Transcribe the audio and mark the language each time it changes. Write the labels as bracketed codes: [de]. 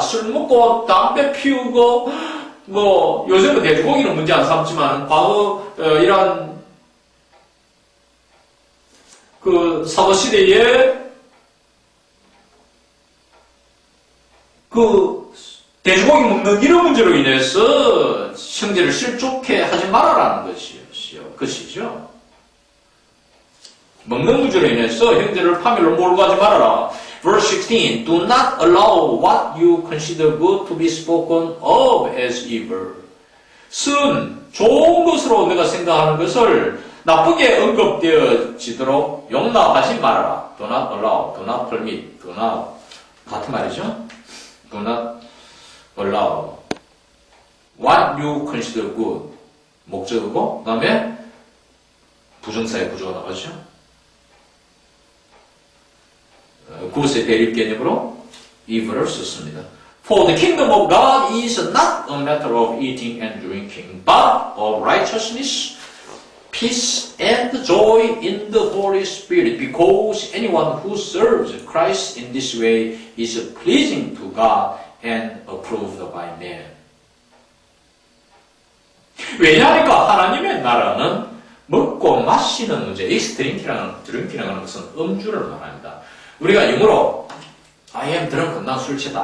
[ko] 술 먹고, 담배 피우고, 요즘은 돼지고기는 문제 안 삼지만, 과거, 이런, 사도시대에, 돼지고기 먹는 이런 문제로 인해서 형제를 실족해 하지 말아라는 것이죠. 먹는 문제로 인해서 형제를 파멸로 몰고 가지 말아라. [en] Verse 16. Do not allow what you consider good to be spoken of as evil. [ko] 좋은 것으로 내가 생각하는 것을 나쁘게 언급되어지도록 용납하지 말아라. [en] Do not allow, do not permit, do not [ko] 같은 말이죠. [en] Do not allow what you consider good. [ko] 목적이고, 그 다음에 부정사의 구조가 나가죠. 그것의 대립 개념으로 evil을 썼습니다. [en] For the kingdom of God is not a matter of eating and drinking, but of righteousness, peace, and joy in the Holy Spirit, because anyone who serves Christ in this way is pleasing to God and approved by man. [ko] 왜냐하니까 하나님의 나라는 먹고 마시는 문제, 드링키라는 하는 것은 음주를 말합니다. 우리가 영어로 [en] I am drunk, [ko] 난 술 취했다.